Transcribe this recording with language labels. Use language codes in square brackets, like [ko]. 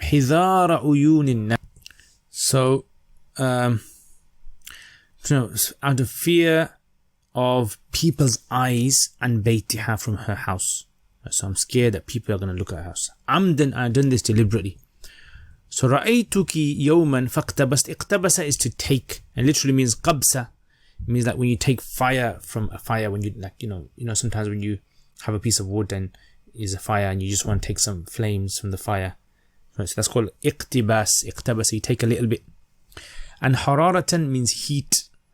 [ar] حِذَارَ عُيُونِ النَّاسِ. [en] So, out of fear of people's eyes and baytiha, from her house. So I'm scared that people are going to look at her house. Amdan, I've done this deliberately. [ar] So رَأَيْتُكِ يَوْمًا فَاقْتَبَسْتِ. [en] Iqtabasa is to take, and literally means qabsa. It means like when you take fire from a fire, when you sometimes when you have a piece of wood and is a fire and you just want to take some flames from the fire. Right, so that's called iqtibas. Iqtabasa, you take a little bit. And hararatan means heat.